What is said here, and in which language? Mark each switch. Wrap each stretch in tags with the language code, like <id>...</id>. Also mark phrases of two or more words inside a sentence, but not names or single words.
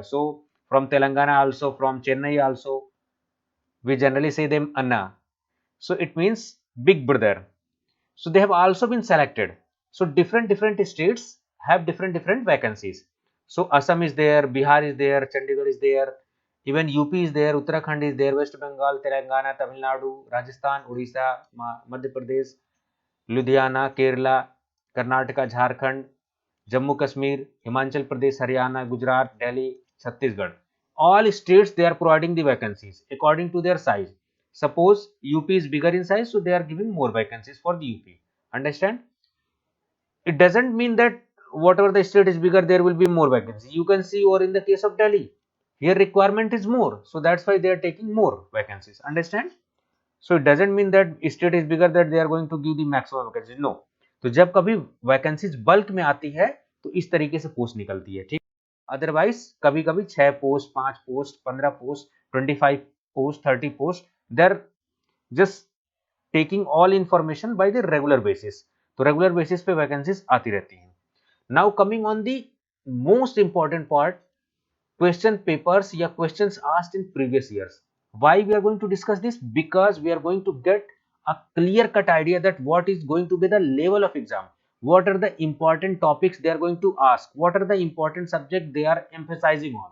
<en>So from Telangana also, from Chennai also, we generally say them Anna. So it means big brother. So they have also been selected. So different states have different vacancies. So Assam is there, Bihar is there, Chandigarh is there, even UP is there, Uttarakhand is there, West Bengal, Telangana, Tamil Nadu, Rajasthan, Odisha, Madhya Pradesh, Ludhiana, Kerala, Karnataka, Jharkhand, Jammu Kashmir, Himachal Pradesh, Haryana, Gujarat, Delhi, Chhattisgarh. All states, they are providing the vacancies according to their size. Suppose UP is bigger in size, so they are giving more vacancies for the UP. Understand? It doesn't mean that whatever the state is bigger, there will be more vacancies. You can see, or in the case of Delhi, here requirement is more, so that's why they are taking more vacancies. Understand? So it doesn't mean that state is bigger that they are going to give the maximum vacancies. No.</en> <hi>तो जब कभी वैकेंसीज बल्क में आती है तो इस तरीके से पोस्ट निकलती है, ठीक।</hi> <en>अदरवाइज</en> <hi>कभी कभी</hi> <en>6 post, 5 post, 15 post, 25 post, 30 post, there just taking all information by the regular basis.</en> <hi>तो</hi> <en>regular basis</en> <hi>पे वैकेंसीज आती रहती हैं।</hi> <en>now coming on the most important part, question papers या questions asked in previous years. Why we are going to discuss this? Because we are going to get a clear cut idea that what is going to be the level of exam, what are the important topics they are going to ask, what are the important subject they are emphasizing on.</en>